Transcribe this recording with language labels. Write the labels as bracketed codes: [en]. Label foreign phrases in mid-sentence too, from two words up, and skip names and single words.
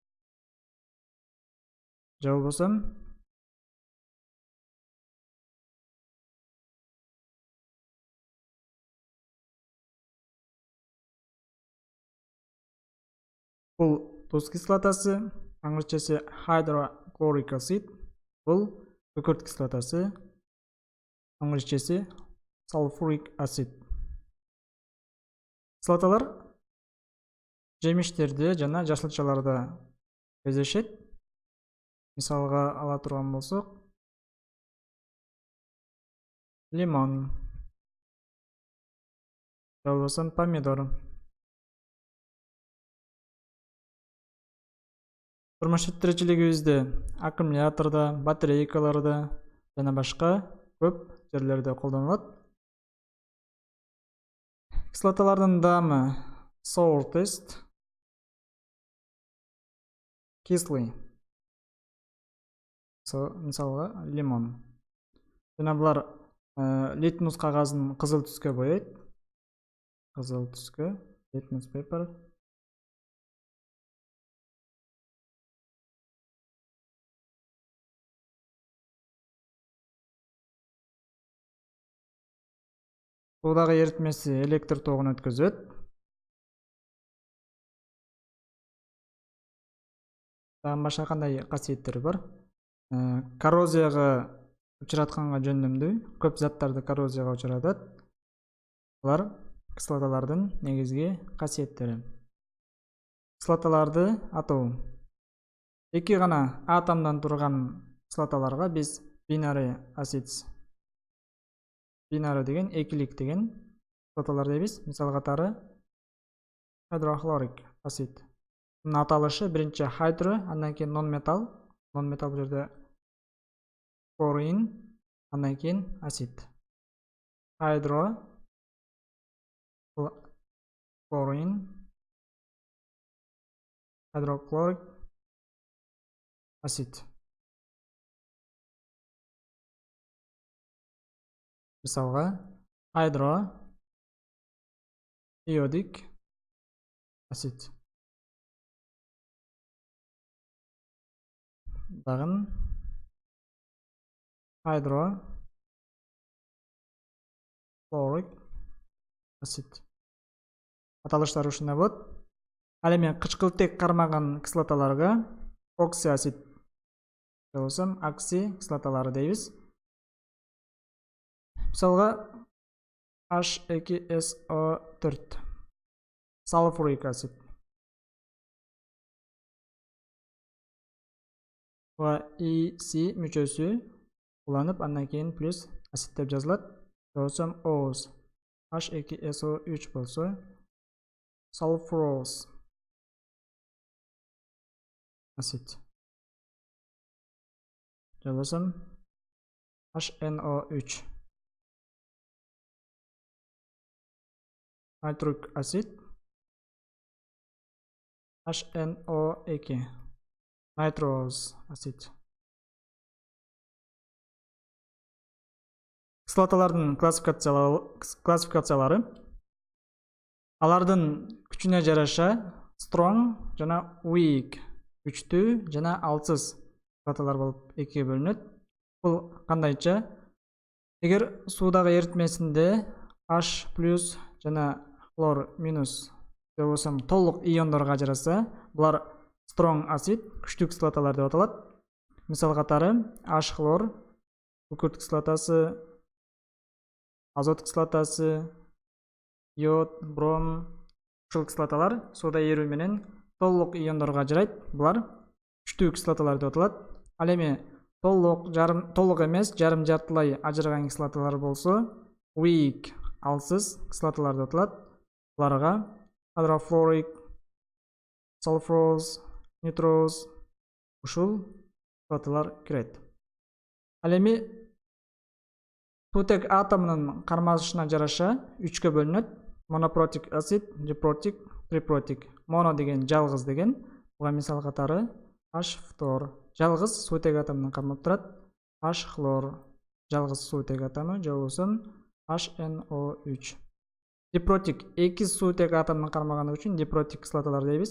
[ky] Же болбосо бул туз кислотасы, аңгырчасы [en] hydrochloric acid, [ky] бул күкүрт кислотасы, аңгырчасы [en] sulfuric acid. [ky] Кислоталар жемиштерде жана жашылчаларда кездешет. Мисалга ала турган болсок, лимон, же болбосо помидор. Турмуш тиричилигибизде аккумулятордо, батарейкаларда жана башка көп жерлерде колдонулат. Кислоталардын даамы [en] sour taste, [ky] кислый. Мисалга лимон. Жана булар литмус кагазын кызыл түскө боёйт. Кызыл түскө, [en] litmus paper. [ky] Суудагы эритмеси электр тогун өткөзөт. Дагы башка кандай касиеттери бар? Коррозияга учуратканга жөндөмдүү. Көп заттарды коррозияга учуратат. Булар кислоталардын негизги касиеттери. Кислоталарды атоо. Эки гана атомдон турган кислоталарга биз [en] binary acids, [ky] binary деген экилик деген кислоталар дейбиз. Мисал катары [en] hydrochloric acid. [ky] Мунун аталышы биринчи hydro, андан кийин non-metal. Non-metal бул жерде chlorine, андан кийин acid. [en] Hydro, chlorine, hydrochloric acid. Мисалга hydro iodic acid. Дагы hydro chloric acid. [ky] Аталыштары ушундай болот. Ал эми кычкылтек кармаган кислоталарга оксиацид же болбосо окси кислоталары дейбиз. [en] Мисалга H2SO4, sulfuric acid. [ky] IC мүчөсү уланып, андан кийин плюс acid деп жазылат. Же болбосо OS H2SO3 болсо [en] sulfurose acid. [ky] Жалғасым HNO3. [en] Nitric acid HNO2. Nitrous acid. [ky] Кислоталардың классификациялары. Алардын күчүнө жараша strong жана weak, күчтүү жана алсыз кислоталар болуп экиге бөлүнөт. Бул кандайча? Эгер суудагы эритмесинде H+ жана хлор минус же болбосо толук иондорго ажыраса, булар [en] strong acid, [ky] күчтүү кислоталар деп аталат. Мисал катары H хлор, күкүрт кислотасы, азот кислотасы, йод, бром, ушул кислоталар сууда эрүү менен толук иондорго ажырайт. Булар күчтүү кислоталар деп аталат. Ал эми толук эмес, жарым-жартылай ажыраган кислоталар болсо weak, алсыз кислоталар деп аталат. Буларга [en] hydrofluoric, sulfurous, nitrous [ky] ушул кислоталар кирет. Ал эми сутек атомунун кармашына жараша 3кө бөлүнөт. [en] Monoprotic acid, diprotic, triprotic. [ky] Mono деген жалгыз деген. Буга мисал катары H фтор, жалгыз сутек атомунан кармап турат. H хлор, жалгыз сутек атому, же болбосо HNO3. Diprotic, эки сутек атомунан кармаганы үчүн diprotic кислоталар дейбиз.